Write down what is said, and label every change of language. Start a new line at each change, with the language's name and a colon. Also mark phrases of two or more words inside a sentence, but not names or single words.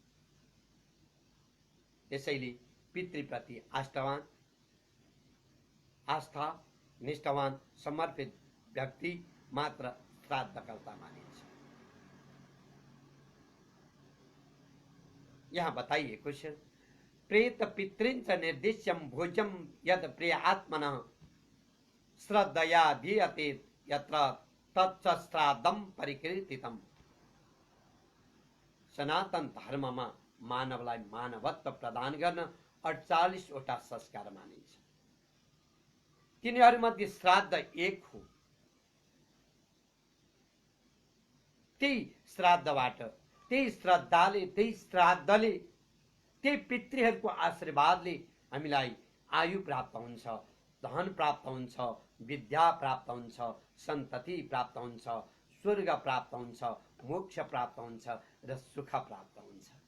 Nepali: त्यसैले पितृप्रति आस्था निष्ठावान समर्पित व्यक्ति मात्र श्राद्धकर्ता मानिन्छ। यहाँ बताइएको छ,
Sanskrit: प्रेत पितृंच निर्दिश्यम भोजम यद प्रिय आत्मनः श्रद्धया दीयते यत्र तच्च श्राद्धम परिकीर्तितम।
Nepali: सनातन धर्ममा मानवलाई मानवत्व प्रदान गर्न 48 वटा संस्कार मानिन्छ। तिनीहरूमध्ये श्राद्ध एक हो। त्यही श्राद्धबाट, त्यही श्रद्धाले, त्यही श्राद्धले, त्यही पितृहरूको आशीर्वादले हामीलाई आयु प्राप्त हुन्छ, धन प्राप्त हुन्छ, विद्या प्राप्त हुन्छ, सन्तति प्राप्त हुन्छ, स्वर्ग प्राप्त हुन्छ, मोक्ष प्राप्त हुन्छ र सुख प्राप्त हुन्छ।